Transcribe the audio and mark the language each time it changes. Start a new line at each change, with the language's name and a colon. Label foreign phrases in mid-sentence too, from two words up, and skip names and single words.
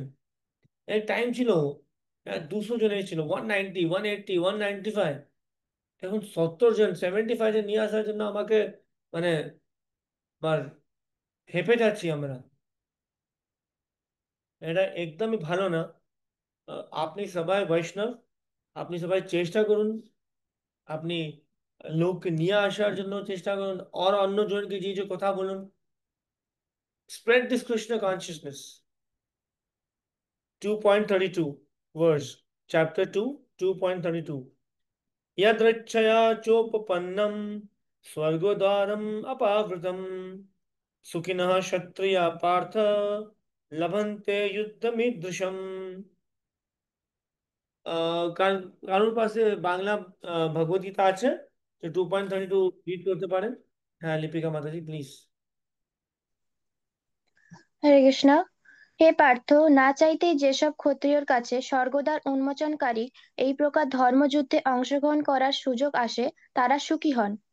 Bangla: এক টাইম ছিল 200 জন ছিল, 190, 180, 195, এখন 70 জন, 75 জন নিয়ে আসার জন্য আমাকে মানে আর হেঁপে যাচ্ছি আমরা। এটা একদমই ভালো না। আপনি সবাই বৈষ্ণব, আপনি সবাই চেষ্টা করুন, আপনি লোককে নিয়ে আসার জন্য চেষ্টা করুন, আর অন্য জনকে যে যে কথা বলুন।
English: Spread this Krishna consciousness. 2.32 verse, chapter 2, 2.32.
Sanskrit: यदृच्छया चोपपन्नं स्वर्गद्वारम् अपावृतम् सुखिनः क्षत्रियाः पार्थ लभन्ते युद्धमीदृशम्।
Bangla: কারোর পাশে বাংলা ভগবদ্গীতা আছে? তো 2.32 রিড করতে পারেন। হ্যাঁ লিপিকা মাতাজি প্লিজ। হরে কৃষ্ণ। হে পার্থ, না চাইতেই যেসব ক্ষত্রিয়র কাছে স্বর্গদ্বার উন্মোচনকারী এই প্রকার ধর্মযুদ্ধে অংশগ্রহণ করার সুযোগ আসে, তারা সুখী হন।